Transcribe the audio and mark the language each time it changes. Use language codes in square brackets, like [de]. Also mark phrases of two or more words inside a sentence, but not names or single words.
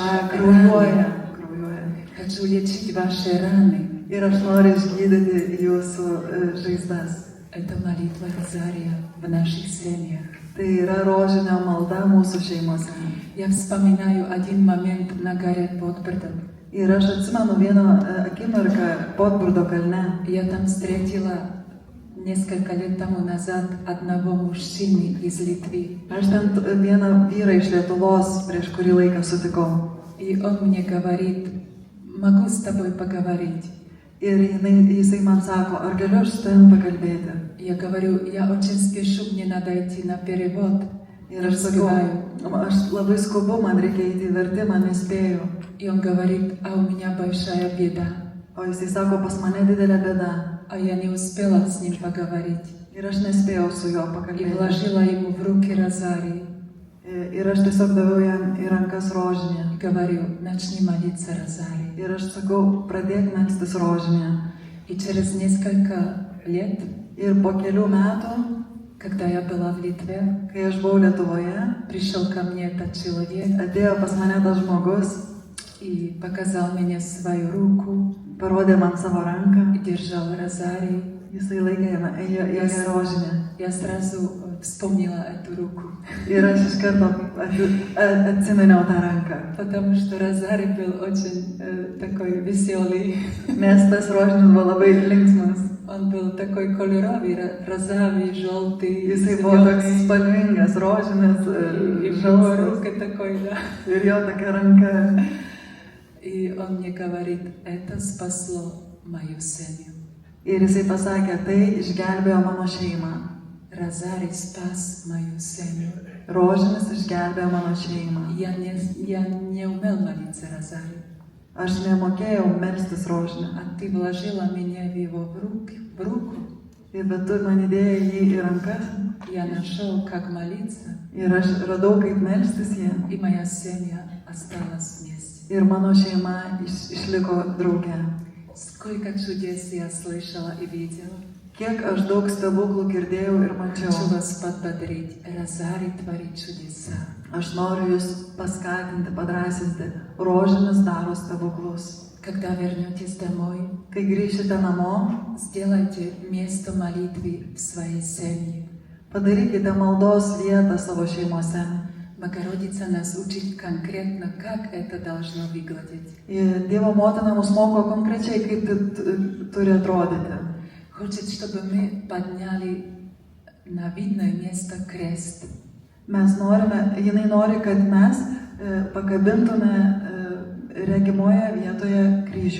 [lt] Kraujuoja. [ru] раны. Хочу лечить ваши раны. [lt] Ir aš noriu išgydyti jūsų žaizdas. [ru] Это молитва розария в наших семьях. [lt] Tai yra rožinio malda mūsų šeimose. [ru] Я вспоминаю один момент на горе Подбордом. [lt] Ir aš atsimenu vieną akimirką Podburdo kalne. [ru] Я там встретила несколько лет тому назад одного мужчины из Литвы. [lt] Aš ten vieną vyrą iš Lietuvos prieš kurį laiką sutikau. [ru] И он мне говорит, могу с тобой поговорить? [lt] Ir jisai man sako, ar galiu aš su tavim pakalbėti? [ru] Я говорю, я очень спешу, мне надо идти на перевод. [lt] Ir aš sakau, aš labai skubu, man reikia eiti į vertimą, nespėju. [ru] И он говорит, а у меня большая беда. [lt] O jisai sako, pas mane didelė bėda. [ru] А я не успела с ним поговорить. [lt] Ir aš nespėjau su juo [ru] И [lt] pakalbėti. [ru] вложила ему в руки розарий. [lt] Ir aš tiesiog daviau jam į rankas rožinę. [ru] И говорю, начни молиться розарий. [lt] Ir aš sakau, pradėk melstis rožinę. [ru] И через несколько лет, [lt] Ir po kelių metų, [ru] когда я была в Литве, [lt] kai aš buvau Lietuvoje, [ru] пришел ко мне этот человек [lt] atėjo pas mane tas žmogus, [ru] и показал мне свою руку [lt] parodė man savo ranką [ru] и держал розарий. [lt] Jisai laikė ją rožinę. [ru] Я сразу вспомнила эту руку, [lt] Ir aš iš karto atsiminiau tą ranką. [ru] потому что Розари был очень такой веселый. [lt] Nes tas rožinis buvo labai linksmas. [ru] Он был такой кольоровый, розовый, желтый, [lt] Jisai buvo toks [ru] зеленый. [lt] spalvingas, rožinis, [ru] И его [lt] žalsvas. [ru] рука такой, да. [lt] Ir jo tokia ranka. [ru] И он мне говорит, это спасло мою семью. [lt] Ir jisai pasakė, tai išgelbėjo mano šeimą. [ru] Розари спас мою семью. [lt] Rožinis išgelbėjo mano šeimą. [ru] Я не умел молиться Розари, [lt] Aš nemokėjau melstis rožinę. [ru] а ты вложила меня в его в руку. [lt] Bet tu man įdėjai jį į rankas. [ru] Я нашел, как молиться, [lt] Ir aš radau, kaip melstis ją. [ru] и моя семья осталась вместе. [lt] Ir mano šeima išliko drauge. [ru] Сколько чудес я слышала и видела. [lt] Kiek aš daug stebuklų girdėjau ir mačiau. [ru] Хочу вас подбодрить. Розари творит чудеса. [lt] Aš noriu jūs paskatinti, padrasinti. Rožinis daro stebuklus. [ru] Когда вернетесь домой, [lt] Kai grįšite namo, [ru] сделайте место молитвы в своей семье. [lt] padarykite maldos vietą savo šeimose. [ru] Богородица нас учит конкретно, как это должно выглядеть. [lt] Ir Dievo motina mus moko konkrečiai, kaip tai turi atrodyti. [ru] Хочет, чтобы мы подняли на видное место крест. [lt] Jinai nori, kad mes pakabintume regimoje vietoje kryžių.